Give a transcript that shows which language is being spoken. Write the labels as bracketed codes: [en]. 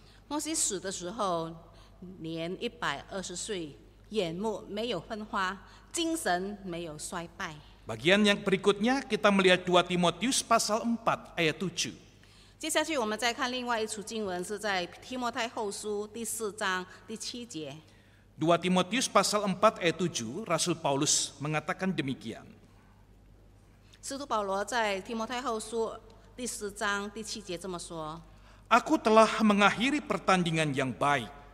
[zh] 摩西死的时候年120岁，眼目没有昏花，精神没有衰败。 [id] Bagian yang berikutnya kita melihat 2 Timotius pasal 4 ayat 7. [zh] 接下去我们再看另外一处经文，是在提摩太后书第4章第7节。 [id] 2 Timotius pasal 4 ayat 7, Rasul Paulus mengatakan demikian. [zh] 使徒保罗在提摩太后书第4章第7节这么说。 [id] Aku telah mengakhiri pertandingan yang baik.